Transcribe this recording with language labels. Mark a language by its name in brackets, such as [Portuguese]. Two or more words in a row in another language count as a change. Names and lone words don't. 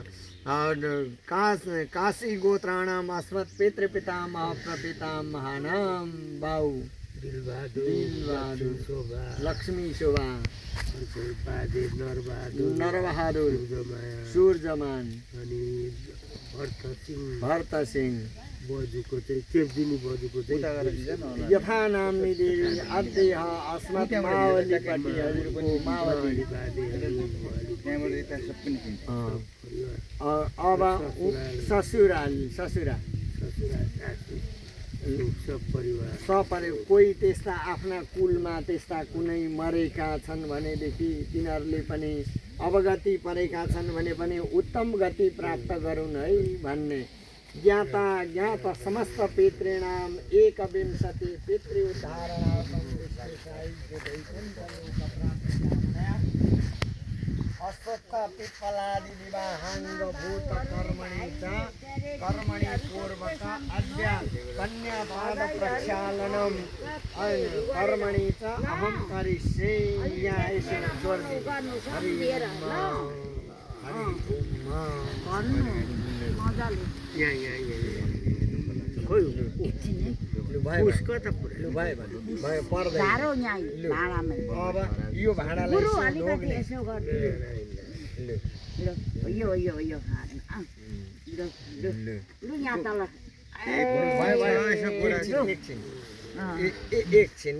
[Sanskrit] काशी गोत्राणाम अस्मत् पितृपितामह प्रपितामहानाम बाऊ दिल बहादुर लक्ष्मी शोभा [Nepali] नरबहादुर सूर्यमान भरत सिंह बजुको चाहिँ चेपदिनी बजुको चाहिँ [Sanskrit] यथा नामनी देवी अद्य अस्मत् [Nepali] मावलीपट्टि हजुरको मावली अब ससुरा सपरिवार कोही त्यस्ता आफ्ना कुलमा त्यस्ता कुनै मरेका छन् भनेदेखि तिनीहरूले पनि अवगति परेका छन् भने पनि उत्तम गति प्राप्त गरून् है भन्ने [Sanskrit] ज्ञात समस्त पितॄणाम् एकविंशति पितृ उद्धारणार्थं अश्वत्थ पिप्पलादि विवाहांग भूत कर्मणि पूर्वक अद्य कन्यापाद प्रक्षालनम कर्मणि च अहं करिष्ये [Hindi] यहाँ ऐसे छोड़ दी [Nepali] उसको त अब यो भाडालाई एकछिन